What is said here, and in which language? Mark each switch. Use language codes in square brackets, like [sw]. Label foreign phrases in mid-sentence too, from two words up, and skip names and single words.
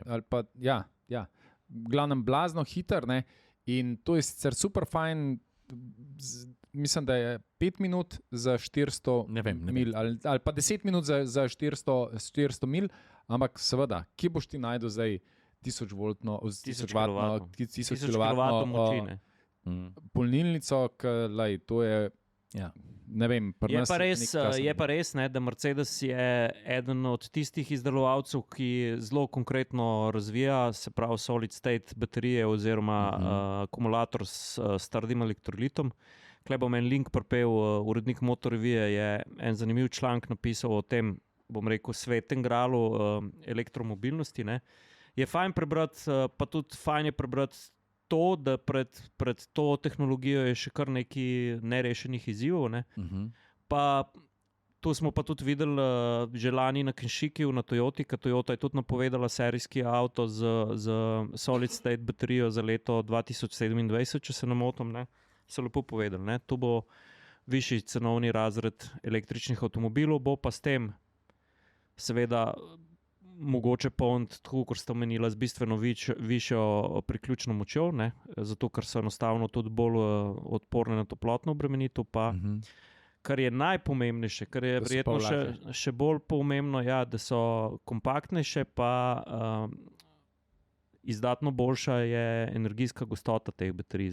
[sl] Ali pa, glavnem blazno hiter, in to je sicer super fajn, mislim, da je 5 minut za 400 mil, ali pa 10 minut za 400 mil, ampak seveda, kje boš ti najdel zdaj 1000 kW moči, polnilnico, to je, ne vem. Je pa res, da Mercedes je eden od tistih izdelovalcev, ki zelo konkretno razvija, se pravi [en] solid state [sl] baterije oziroma akumulator s trdim elektrolitom. Tukaj bom en link pripel, urednik Motor Revije je en zanimiv članek napisal o tem, bom rekel, svetem gralu elektromobilnosti. Je fajn prebrati, pa tudi fajn je prebrati to, da pred to tehnologijo je še kar nekaj nerešenih izzivov. Pa tu smo pa tudi videli že lani na Kenshikiju, na Toyoti, ker Toyota je tudi napovedala serijski avto z [en] solid state [sl] baterijo za leto 2027, če se ne motim, so lepo povedali. To bo višji cenovni razred električnih avtomobilov, bo pa s tem seveda mogoče polniti, tako kot ste omenili, z bistveno višjo priključno močjo, zato ker so enostavno tudi bolj odporne na toplotno obremenitev, pa kar je najpomembnejše, kar je verjetno še bolj pomembno, da so kompaktnejše, pa izdatno boljša je energijska gostota teh baterij.